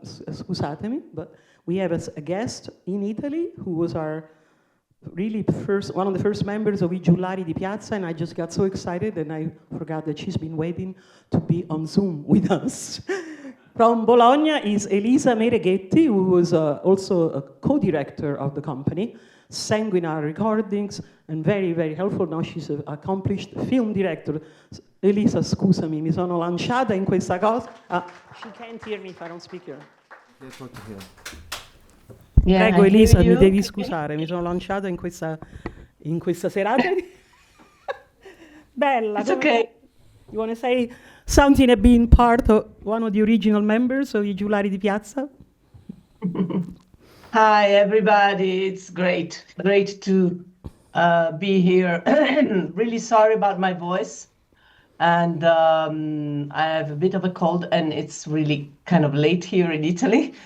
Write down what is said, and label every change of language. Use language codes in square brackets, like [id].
[it] Scusatemi, [en] but we have a guest in Italy who was our really one of the first members of I Giullari di Piazza, and I just got so excited and I forgot that she's been waiting to be on Zoom with us. From Bologna is Elisa Mereghetti, who was also a co-director of the company, sang in our recordings, and very, very helpful. Now she's an accomplished film director. [it] Elisa, scusami, mi sono lanciata in questa cosa. [en] She can't hear me if I don't speak here. Yeah, [it] Prego Elisa, mi devi scusare, mi sono lanciata in questa serata. Bella. [en] It's okay. You want to say something about being part of one of the original members of I Giullari di Piazza? Hi, everybody. It's great to be here. Really sorry about my voice. And I have a bit of a cold, and it's really kind of late here in Italy.